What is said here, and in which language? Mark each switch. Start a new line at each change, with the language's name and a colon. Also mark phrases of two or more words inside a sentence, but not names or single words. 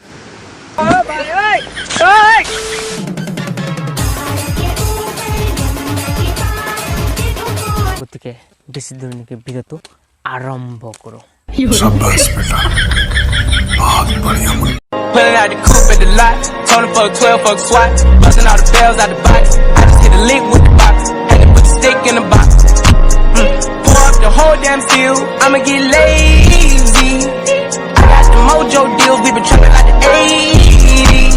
Assamese: গতিকে বেছি দূৰ নেকি ভিডিঅ'টো আৰম্ভ কৰোঁ
Hindi: शाबाश बेटा बहुत बढ़िया
English: Pulling out the coupe at the lot, Tony fuck 12, fuck SWAT, busting all the bells out the box. I just hit a lick with the box, had to put the stick in the box. Pour up the whole damn seal, I'ma get lazy. I got the mojo deals, we been trapping like the 80s.